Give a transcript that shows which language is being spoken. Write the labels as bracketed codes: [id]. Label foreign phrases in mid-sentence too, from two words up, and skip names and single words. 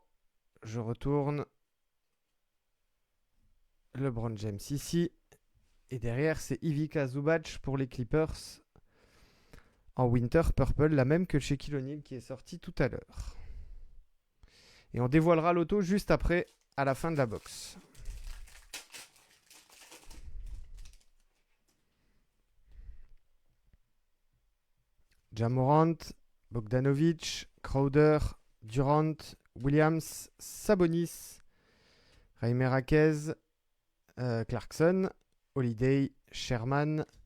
[fr] Je retourne. LeBron James ici. Et derrière, c'est Ivica Zubac pour les Clippers. En Winter Purple, la même que chez Shaquille O'Neal qui est sorti tout à l'heure. Et on dévoilera l'auto juste après, à la fin de la box. Ja Morant, Bogdanovic, Crowder, Durant, Williams, Sabonis, Jaime Raquez, Clarkson, Holiday, Sherman,